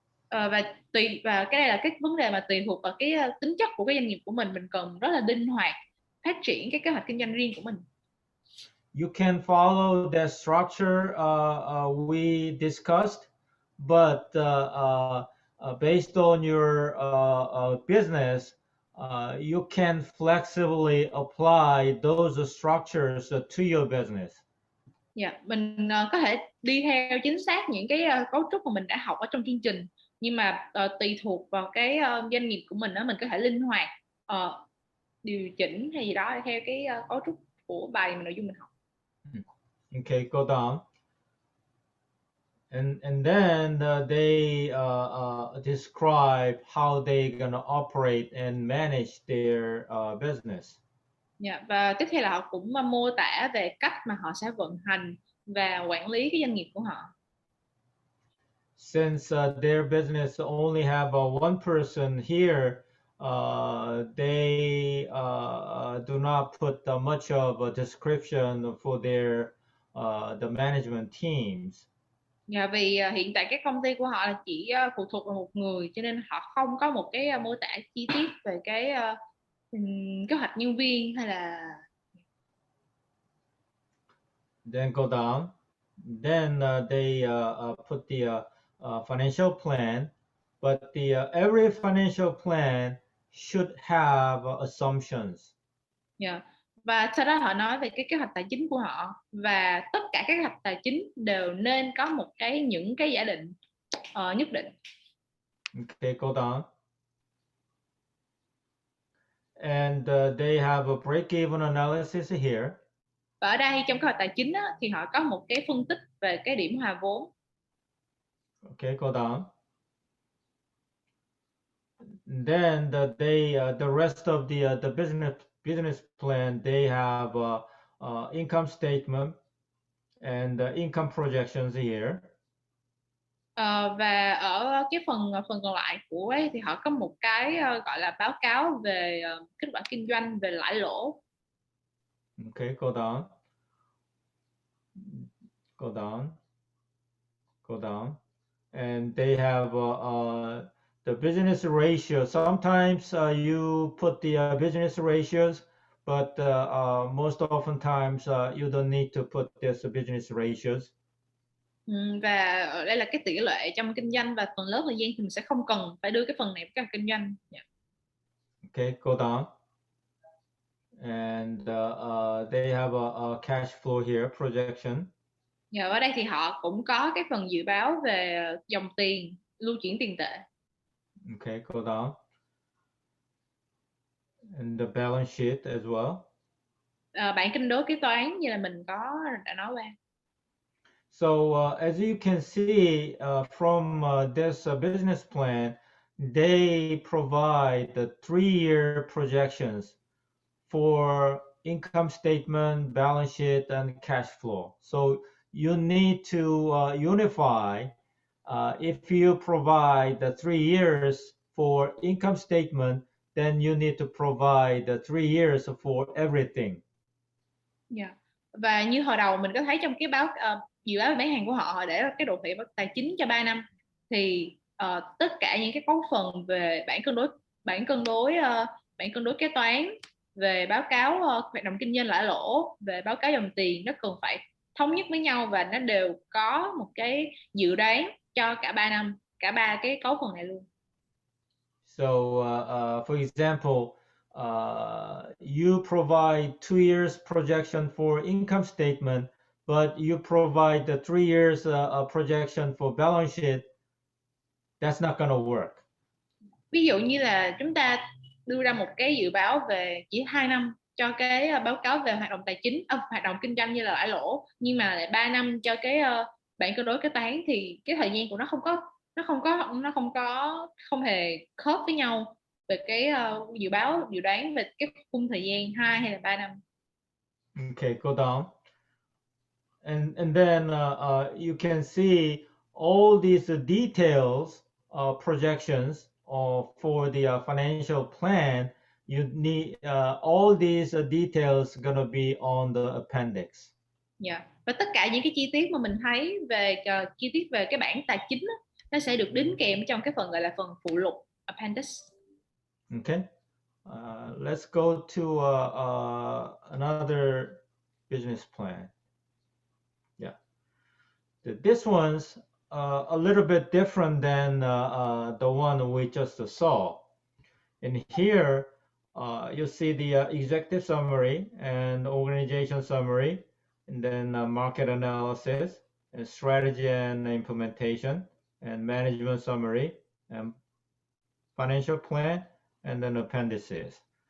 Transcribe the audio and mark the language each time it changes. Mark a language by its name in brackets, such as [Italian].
[Vietnamese] Và cái này là cái vấn đề mà tùy thuộc vào cái tính chất của cái doanh nghiệp của mình cần rất là linh hoạt phát triển cái kế hoạch kinh doanh riêng của mình. [English] You can follow the structure we discussed, but based on your business, you can flexibly apply those structures to your business. [Vietnamese] Dạ, mình có thể đi theo chính xác những cái cấu trúc mà mình đã học ở trong chương trình, nhưng mà tùy thuộc vào cái doanh nghiệp của mình đó, mình có thể linh hoạt điều chỉnh hay gì đó theo cái cấu trúc của bài nội dung mình học. [English] Okay, go down. And then they describe how they're gonna operate and manage their business. [Vietnamese] Dạ, và tiếp theo là họ cũng mô tả về cách mà họ sẽ vận hành và quản lý cái doanh nghiệp của họ. [English] Since their business only have one person here, they do not put much of a description for their the management teams. [Vietnamese] Dạ, vì hiện tại cái công ty của họ là chỉ phụ thuộc vào một người, cho nên họ không có một cái mô tả chi tiết về cái kế hoạch nhân viên hay là. [English] Then go down. Then they put the financial plan, but every financial plan should have assumptions. Yeah. [Vietnamese] Và sau đó họ nói về cái kế hoạch tài chính của họ, và tất cả các kế hoạch tài chính đều nên có những cái giả định nhất định. [English] Okay, go down. And they have a break-even analysis here. [Vietnamese] Và ở đây trong kế hoạch tài chính á, thì họ có một cái phân tích về cái điểm hòa vốn. [English] Okay, go down. Then the rest of the business plan, they have income statement and income projections here. [Vietnamese] Và ở cái phần còn lại của ấy, thì họ có một cái gọi là báo cáo về kết quả kinh doanh, về lãi lỗ. [English] Okay, go down. Go down. Go down. And they have the business ratio. Sometimes you put the business ratios, but most oftentimes you don't need to put this business ratios. [Vietnamese] Và ở đây là cái tỷ lệ trong kinh doanh, và phần lớn thời gian thì mình sẽ không cần phải đưa cái phần này vào các kinh doanh. [English] Yeah. Okay, go down. And they have a cash flow here, projection. [Vietnamese] Yeah, ở đây thì họ cũng có cái phần dự báo về dòng tiền, lưu chuyển tiền tệ. [English] Okay, go down. And the balance sheet as well. [Vietnamese] Bảng cân đối kế toán như là mình đã nói qua. [English] So as you can see from this business plan, they provide the 3-year projections for income statement, balance sheet, and cash flow. So you need to unify. If you provide the 3 years for income statement, then you need to provide the 3 years for everything. [Vietnamese] Yeah. Và như hồi đầu mình có thấy trong cái dự báo về bán hàng của họ, họ để cái đồ thị tài chính cho 3 năm thì tất cả những cái cấu phần về bản cân đối kế toán, về báo cáo hoạt động kinh doanh lãi lỗ, về báo cáo dòng tiền, nó cần phải thống nhất với nhau và nó đều có một cái dự đoán cho cả 3 năm, cả ba cái cấu phần này luôn. [English] So, for example, you provide 2 years projection for income statement, but you provide the 3 years projection for balance sheet. That's not going to work. [Vietnamese] Ví dụ như là chúng ta đưa ra một cái dự báo về chỉ 2 năm cho cái báo cáo về hoạt động tài chính, hoạt động kinh doanh như là lãi lỗ, nhưng mà lại 3 năm cho cái bản cân đối kế toán thì cái thời gian của nó không hề khớp với nhau về cái dự đoán về cái khung thời gian 2 hay là 3 năm. [English] Okay, go down. And then you can see all these details projections for the financial plan. You need all these details gonna be on the appendix. Yeah. [Vietnamese] Và tất cả những cái chi tiết mà mình thấy về chi tiết về cái bảng tài chính đó, nó sẽ được đính kèm trong cái phần gọi là phần phụ lục, appendix. [English] Okay. Let's go to another business plan. Yeah. This one's a little bit different than the one we just saw. In here, you see the executive summary and organization summary, and then market analysis, and strategy and implementation, and management summary, and financial plan, and then appendices.